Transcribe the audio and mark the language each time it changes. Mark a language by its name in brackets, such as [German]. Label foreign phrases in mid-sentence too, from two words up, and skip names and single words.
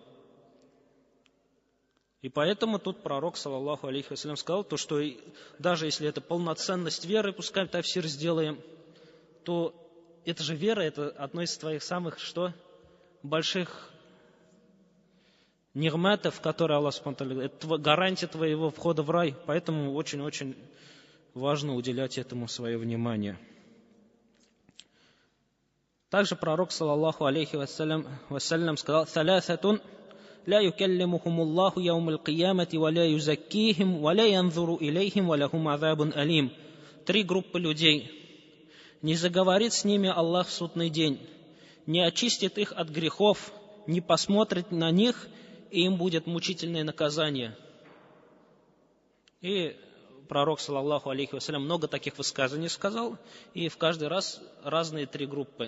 [Russian] И поэтому тут пророк, [Arabic] صلى الله عليه وسلم, [Russian] сказал, то, что даже если это полноценность веры, пускай тафсир сделаем, то это же вера, это одно из твоих самых больших нигматов, которые Аллах [Arabic] سبحانه وتعالى, [Russian] это гарантия твоего входа в рай. Поэтому очень-очень важно уделять этому свое внимание. Также пророк, [Arabic] صلى الله عليه وسلم, сказал: «Салясатун لا يكلمهم الله يوم القيامة ولا يزكيهم ولا ينظر إليهم ولهم عذاب أليم». [Russian] 3 группы людей. Не заговорит с ними Аллах в судный день, не очистит их от грехов, не посмотрит на них, и им будет мучительное наказание. И пророк, [Arabic] صلى الله عليه وسلم, [Russian] много таких высказаний сказал, и в каждый раз разные 3 группы.